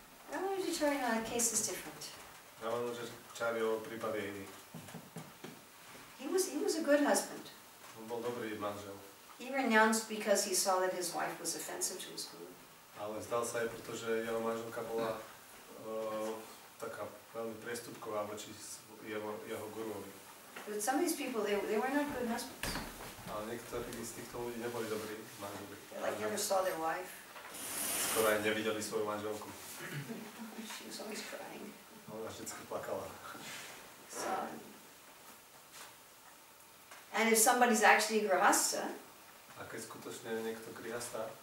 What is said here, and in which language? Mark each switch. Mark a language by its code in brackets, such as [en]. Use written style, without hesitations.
[en] Ramanujačarya case is different. [sk] Ramanujačaryo prípad je iný. [en] He was a good husband. [sk] On bol dobrý manžel. [en] He renounced because he saw that his wife was offensive to his guru. [sk] Ale vzdal sa aj, pretože jeho manželka bola taká veľmi priestupková voči jeho guruovi. [en] But some of these people, they were not good husbands. [sk] Ale niektorí z týchto ľudí neboli dobrí manželi. [en] They like never saw their wife. [sk] Skoro aj nevideli svoju manželku. [en] She was always crying. [sk] Ona vždycky plakala. [en] So, and if somebody's actually a grihasta, [sk] a keď skutočne je niekto grihasta,